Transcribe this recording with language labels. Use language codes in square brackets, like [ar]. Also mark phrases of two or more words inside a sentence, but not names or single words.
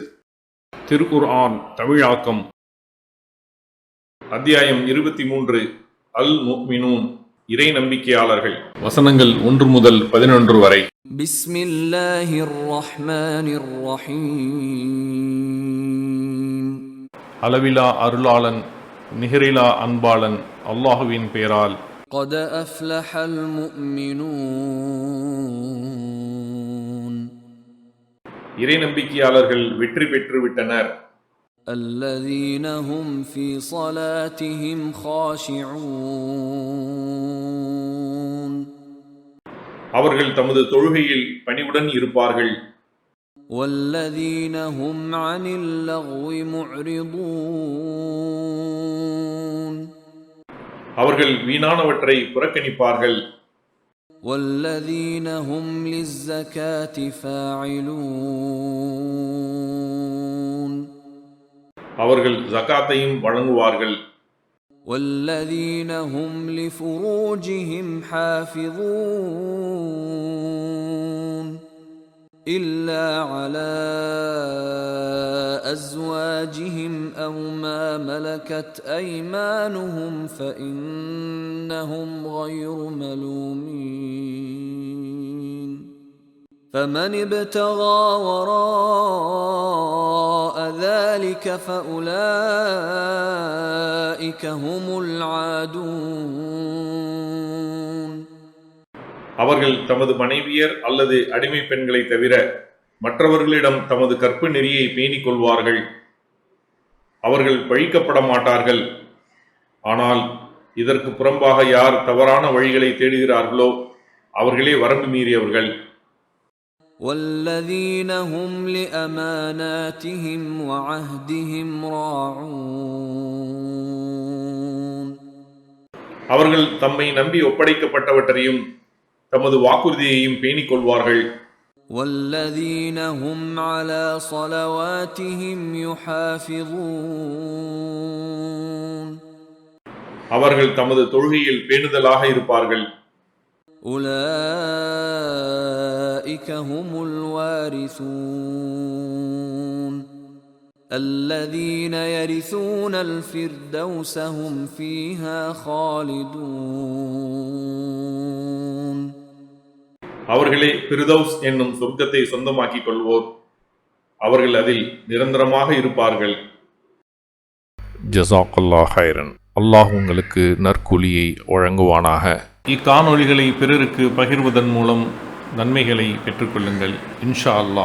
[ta] திருக்குர்ஆன் தமிழாக்கம் அத்தியாயம் 23 அல் முஃமினூன் இறை நம்பிக்கையாளர்கள். வசனங்கள் 1 முதல் 11 வரை. [ar] بسم الله الرحمن الرحيم. [ta] அளவிலா அருளாளன் நிகரிலா அன்பாளன் அல்லாஹுவின் பெயரால். [ar] قد أفلح المؤمنون. [ta] இறை நம்பிக்கையாளர்கள் வெற்றி பெற்று விட்டனர். [ar] الذين هم في صلاتهم خاشعون. [ta] அவர்கள் தமது தொழுகையில் பணிவுடன் இருப்பார்கள். [ar] والذين هم عن اللغو معرضون. [ta] அவர்கள் வீணானவற்றை புறக்கணிப்பார்கள். [ar] والذين هم للزكاة فاعلون. [ta] அவர்கள் ஜகாத்தையும் வழங்குவார்கள். [ar] والذين هم لفروجهم حافظون إلا على أزواجهم أو ما ملكت أيمانهم فإنهم غير ملومين. فمن ابتغى وراء ذلك فأولئك هم العادون. [ta] அவர்கள் தமது மனைவியர் அல்லது அடிமை பெண்களை தவிர மற்றவர்களிடம் தமது கற்பு நெறியை பேணிக் கொள்வார்கள். அவர்கள் பழிக்கப்பட மாட்டார்கள். ஆனால் இதற்கு புறம்பாக யார் தவறான வழிகளை தேடுகிறார்களோ அவர்களே வரம்பு மீறியவர்கள். [ar] والذين هم لأماناتهم وعهدهم راعون. [ta] அவர்கள் தம்மை நம்பி ஒப்படைக்கப்பட்டவற்றையும் தமது வாக்குறுதியையும் பேணிக் கொள்வார்கள். [ar] والذين هم على صلواتهم يحافظون. [ta] அவர்கள் தமது தொழுகையில் பேணுதலாக இருப்பார்கள். [ar] أولئك هم الوارثون الذين يرثون الفردوس هم فيها خالدون. [ta] அவர்களே பிர்தௌஸ் என்னும் சொர்க்கத்தை சொந்தமாக்கிக் கொள்வோர். அவர்கள் அதில் நிரந்தரமாக இருப்பார்கள். [ar] جزاك الله خيرا. [ta] அல்லாஹ் உங்களுக்கு நற்கூலியை வழங்குவானாக. இக்காணொளிகளை பிறருக்கு பகிர்வதன் மூலம் நன்மைகளை பெற்றுக்கொள்ளுங்கள் [ar] إن شاء الله.